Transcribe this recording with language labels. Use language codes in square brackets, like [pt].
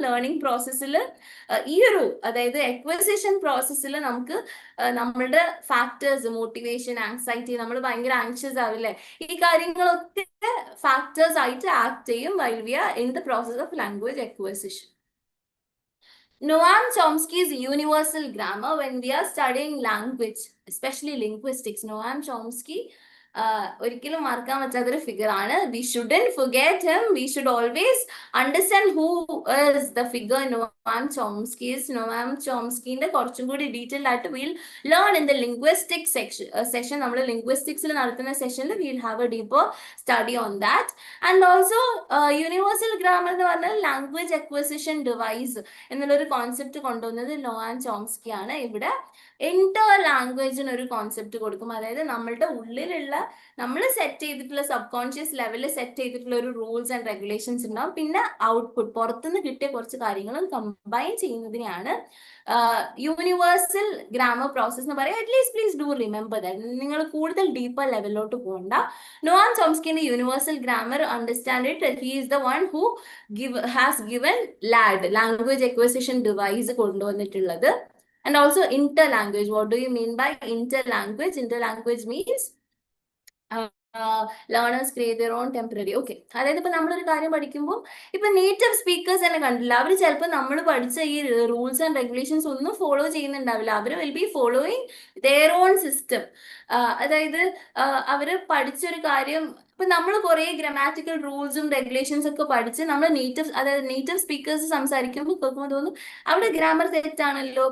[ml] Learning പ്രോസസ്സിൽ ഈ ഒരു അതായത് എക്വസിഷൻ പ്രോസസ്സിൽ നമുക്ക് നമ്മളുടെ ഫാക്ടേഴ്സ്, മോട്ടിവേഷൻ, ആൻസൈറ്റി, നമ്മൾ ഭയങ്കര ആങ്ഷ്യസ് ആവില്ലേ, ഈ കാര്യങ്ങളൊക്കെ ഫാക്ടേഴ്സ് ആയിട്ട് ആക്ട് ചെയ്യും [en] while we are in the process of language acquisition. Noam Chomsky's universal grammar, when we are studying language, especially linguistics, Noam Chomsky [ml] ഒരിക്കലും മറക്കാൻ പറ്റാത്തൊരു ഫിഗർ ആണ്. [en] We shouldn't forget him. We should always understand who is the figure Noam Chomsky. Noam ചോംസ്കിന്റെ [ml] കുറച്ചും കൂടി detailed ആയിട്ട് [en] We'll learn in the linguistic session. [ml] നമ്മൾ ലിംഗ്വിസ്റ്റിക്സിൽ നടത്തുന്ന സെഷനിൽ [en] We'll have a deeper study on that. And also [ml] universal grammar എന്ന് പറഞ്ഞാൽ language acquisition device എന്നുള്ളൊരു concept കൊണ്ടുവന്നത് നോവാം ചോംസ്കി ആണ്. ഇവിടെ ഇന്റർ ലാംഗ്വേജിന് ഒരു കോൺസെപ്റ്റ് കൊടുക്കും. അതായത് നമ്മളുടെ ഉള്ളിലുള്ള, നമ്മൾ സെറ്റ് ചെയ്തിട്ടുള്ള സബ് കോൺഷ്യസ് ലെവലിൽ സെറ്റ് ചെയ്തിട്ടുള്ള ഒരു റൂൾസ് ആൻഡ് റെഗുലേഷൻസ് ഉണ്ടാവും. പിന്നെ ഔട്ട്പുട്ട് പുറത്തുനിന്ന് കിട്ടിയ കുറച്ച് കാര്യങ്ങളും കമ്പൈൻ ചെയ്യുന്നതിനെയാണ് യൂണിവേഴ്സൽ ഗ്രാമർ പ്രോസസ് എന്ന് പറയാം. [en] At least please do remember that. [ml] നിങ്ങൾ കൂടുതൽ ഡീപ്പർ ലെവലിലോട്ട് പോകണ്ട. [en] Noam ചോംസ്കിന്റെ universal grammar understand it. He is the one who has given LAD, language acquisition device കൊണ്ടുവന്നിട്ടുള്ളത്. And also interlanguage. What do you mean by interlanguage? Interlanguage means learners create their own temporary. [ml] Okay, അതായത് ഇപ്പൊ നമ്മളൊരു കാര്യം പഠിക്കുമ്പോൾ ഇപ്പൊ native speakers തന്നെ കണ്ടില്ല, അവർ ചിലപ്പോൾ നമ്മൾ പഠിച്ച ഈ റൂൾസ് ആൻഡ് റെഗുലേഷൻസ് ഒന്നും follow ചെയ്യുന്നുണ്ടാവില്ല. Our [en] Will be following their own system. [ml] അതായത് അവര് പഠിച്ചൊരു കാര്യം, ഇപ്പൊ നമ്മൾ കുറെ ഗ്രാമാറ്റിക്കൽ റൂൾസും റെഗുലേഷൻസ് ഒക്കെ പഠിച്ച് നമ്മൾ നേറ്റീവ് സ്പീക്കേഴ്സ് സംസാരിക്കുമ്പോൾ കേൾക്കുമ്പോൾ തോന്നും അവിടെ ഗ്രാമർ തെറ്റാണല്ലോ.